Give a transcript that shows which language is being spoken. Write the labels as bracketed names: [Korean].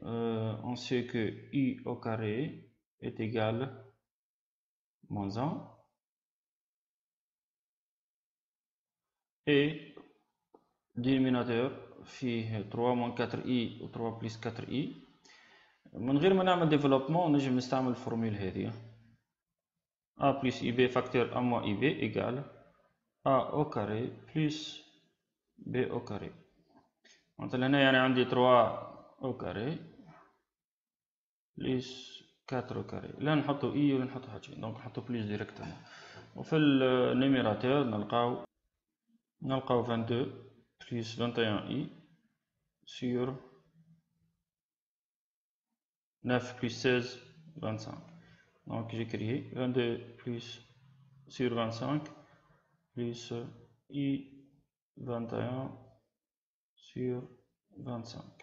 [French] On sait que i au carré est égal à moins 1 et dénominateur فيه 3 moins 4i ou 3 plus 4i. [Arabic] من غير ما نعمل développement نجم نستعمل الفورمول هذه. [French] a plus ib facteur a moins ib égale a au carré plus b au carré. [Arabic] مثلا هنا يعني عندي [French] 3 au carré plus 4 carré. [Arabic] لا نحطو اي ولا نحطو حاجة، دونك نحطو بليس ديريكتومون. وفي النيميراتور نلقاو [French] 22 plus 21i sur 9 plus 16, 25. Donc j'écris 22 plus sur 25 plus i 21 sur 25.